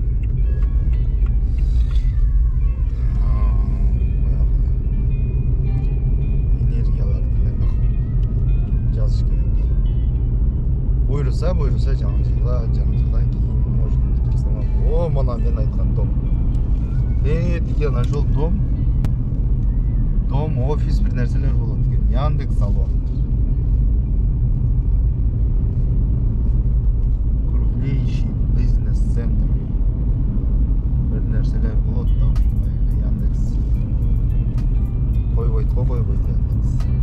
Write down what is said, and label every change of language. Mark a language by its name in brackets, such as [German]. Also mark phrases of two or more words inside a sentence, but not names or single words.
[Kyrgyz] Буйруса жаңы жылдан кейін может Кыргызстанга. О, мына мен айткан дом. Тиги [Russian] нашел дом, [Kyrgyz] офис бир нерселер болот экен. Яндекс салон. [Russian] Крупнейший бизнес-центр. [Kyrgyz] Бир нерселер болот да, Яндекс. Койбойт Яндекс.